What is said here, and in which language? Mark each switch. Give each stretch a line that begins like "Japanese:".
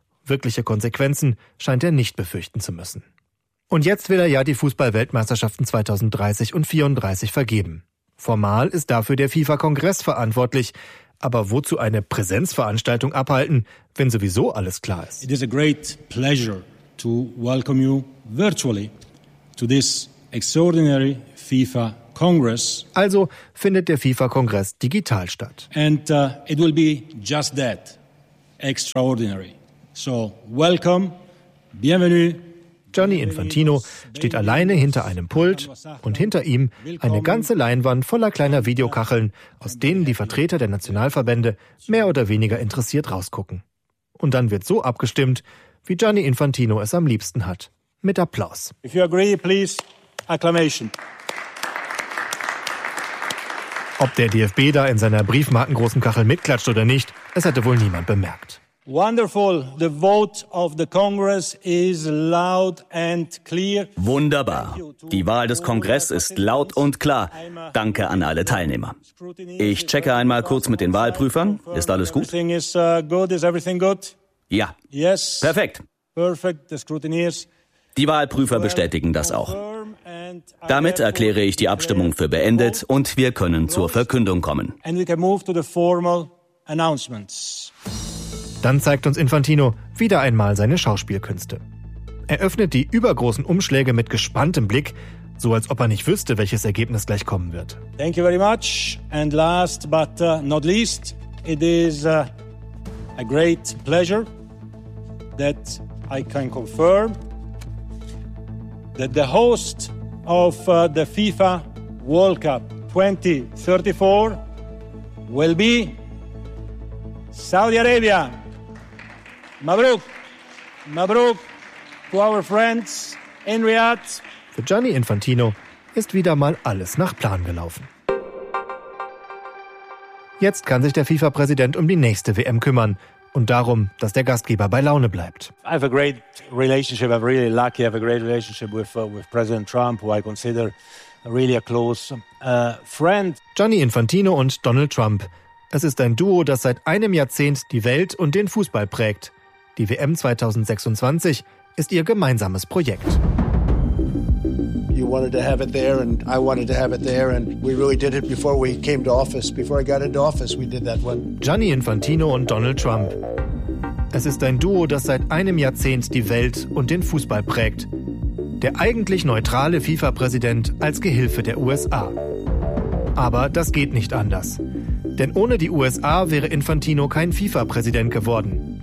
German: Wirkliche Konsequenzen scheint er nicht befürchten zu müssen. Und jetzt will er ja die Fußball-Weltmeisterschaften 2030 und 34 vergeben. Formal ist dafür der FIFA-Kongress verantwortlich. Aber wozu eine Präsenzveranstaltung abhalten, wenn sowieso alles klar ist?
English: It is a great pleasure to welcome you virtually to this extraordinary FIFA Congress.
German: Also findet der FIFA-Kongress digital statt.
English: And it will be just that, extraordinary. So welcome,
French: bienvenue.
German: Gianni Infantino steht alleine hinter einem Pult und hinter ihm eine ganze Leinwand voller kleiner Videokacheln, aus denen die Vertreter der Nationalverbände mehr oder weniger interessiert rausgucken. Und dann wird so abgestimmt, wie Gianni Infantino es am liebsten hat. Mit Applaus.
English: If you agree, please, acclamation.
German: Ob der DFB da in seiner briefmarkengroßen Kachel mitklatscht oder nicht, es hätte wohl niemand bemerkt.
English: Wonderful. The vote of the Congress is loud and clear.
German: Wunderbar. Die Wahl des Kongresses ist laut und klar. Danke an alle Teilnehmer. Ich checke einmal kurz mit den Wahlprüfern. Ist alles gut?
English: Everything is good. Is everything good?
German: Ja.
English: Yes.
German: Perfekt.
English: Perfect. The scrutineers.
German: Die Wahlprüfer bestätigen das auch. Damit erkläre ich die Abstimmung für beendet und wir können zur Verkündung kommen.
English: And we can move to the formal announcements.
German: Dann zeigt uns Infantino wieder einmal seine Schauspielkünste. Er öffnet die übergroßen Umschläge mit gespanntem Blick, so als ob er nicht wüsste, welches Ergebnis gleich kommen wird.
English: Thank you very much. And last but not least, it is a great pleasure that I can confirm that the host of the FIFA World Cup 2034 will be Saudi Arabia.
Arabic: Mabruk, mabruk
English: to our friends in Riyadh.
German: Für Gianni Infantino ist wieder mal alles nach Plan gelaufen. Jetzt kann sich der FIFA-Präsident um die nächste WM kümmern und darum, dass der Gastgeber bei Laune bleibt.
English: I have a great relationship. I'm really lucky. I have a great relationship with President Trump, who I consider really a close friend.
German: Gianni Infantino und Donald Trump. Es ist ein Duo, das seit einem Jahrzehnt die Welt und den Fußball prägt. Die WM 2026 ist ihr gemeinsames Projekt.
English: You wanted to have it there and I wanted to have it there and we really did it before we came to office. Before I got into office, we did that one.
German: Gianni Infantino und Donald Trump. Es ist ein Duo, das seit einem Jahrzehnt die Welt und den Fußball prägt. Der eigentlich neutrale FIFA-Präsident als Gehilfe der USA. Aber das geht nicht anders. Denn ohne die USA wäre Infantino kein FIFA-Präsident geworden.